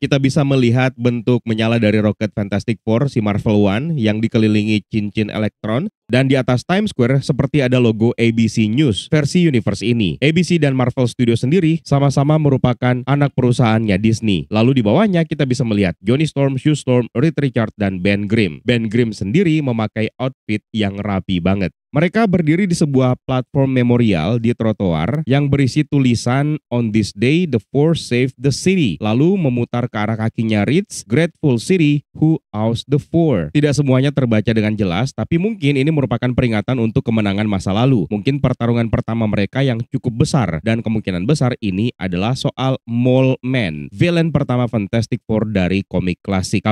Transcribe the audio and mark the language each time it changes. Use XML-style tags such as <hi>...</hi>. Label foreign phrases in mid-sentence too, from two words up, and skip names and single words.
<id>Kita bisa melihat bentuk menyala dari roket Fantastic Four si Marvel One yang dikelilingi cincin elektron, dan di atas Times Square seperti ada logo ABC News versi universe ini. ABC dan Marvel Studios sendiri sama-sama merupakan anak perusahaannya Disney. Lalu di bawahnya kita bisa melihat Johnny Storm, Sue Storm, Reed Richards, dan Ben Grimm. Ben Grimm sendiri memakai outfit yang rapi banget. Mereka berdiri di sebuah platform memorial di trotoar yang berisi tulisan</id> <en>"On this day, the Four saved the city."</en> <id>Lalu memutar ke arah kakinya Reed's</id> <en>"Grateful City who ousted the Four."</en> <id>Tidak semuanya terbaca dengan jelas, tapi mungkin ini merupakan peringatan untuk kemenangan masa lalu. Mungkin pertarungan pertama mereka yang cukup besar, dan kemungkinan besar ini adalah soal Mole Man, villain pertama Fantastic Four dari komik klasik.</id>